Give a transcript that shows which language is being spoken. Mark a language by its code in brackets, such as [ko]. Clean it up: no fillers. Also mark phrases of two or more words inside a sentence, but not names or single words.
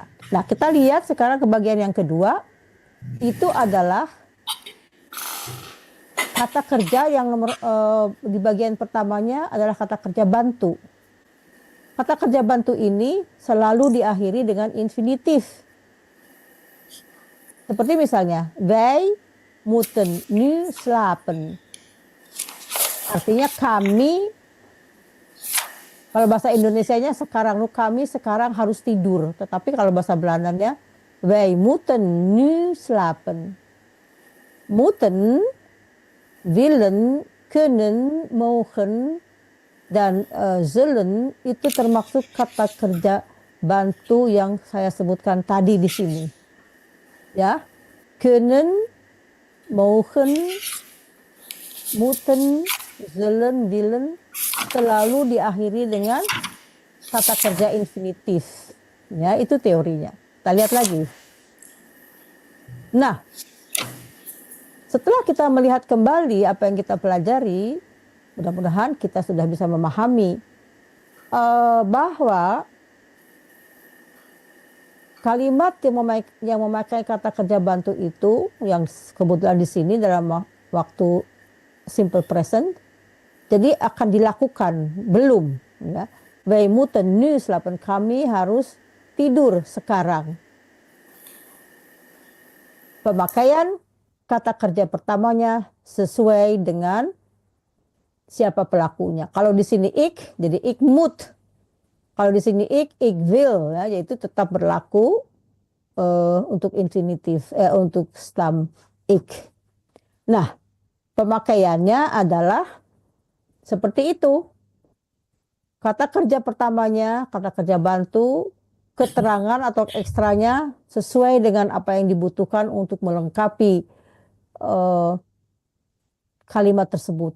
[id] Nah, kita lihat sekarang ke bagian yang kedua. Itu adalah kata kerja yang nomor di bagian pertamanya adalah kata kerja bantu. Kata kerja bantu ini selalu diakhiri dengan infinitif. Seperti misalnya, [nl] wij moeten nu slapen. [id] Artinya kami, kalau bahasa Indonesianya sekarang, kami sekarang harus tidur. Tetapi kalau bahasa Belandanya, [nl] wij moeten nu slapen. Moeten, willen, kunnen, mogen, [id] dan zullen itu termasuk kata kerja bantu yang saya sebutkan tadi di sini. Ya, [nl] kunnen, mogen, moeten, zullen, willen [id] selalu diakhiri dengan kata kerja infinitif. Ya, itu teorinya. Kita lihat lagi. Nah, setelah kita melihat kembali apa yang kita pelajari, mudah-mudahan kita sudah bisa memahami bahwa kalimat yang memakai kata kerja bantu itu, yang kebetulan di sini dalam waktu [en] simple present, [id] jadi akan dilakukan, belum. Ya. [nl] Wij moeten nu slapen, [id] kami harus tidur sekarang. Pemakaian kata kerja pertamanya sesuai dengan siapa pelakunya. Kalau di sini ik, jadi [nl] ik moet. [id] Kalau di sini [nl] ik wil, [id] ya, yaitu tetap berlaku untuk infinitif, untuk [nl] stam ik. [id] Nah, pemakaiannya adalah seperti itu. Kata kerja pertamanya, kata kerja bantu, keterangan atau ekstranya sesuai dengan apa yang dibutuhkan untuk melengkapi kalimat tersebut.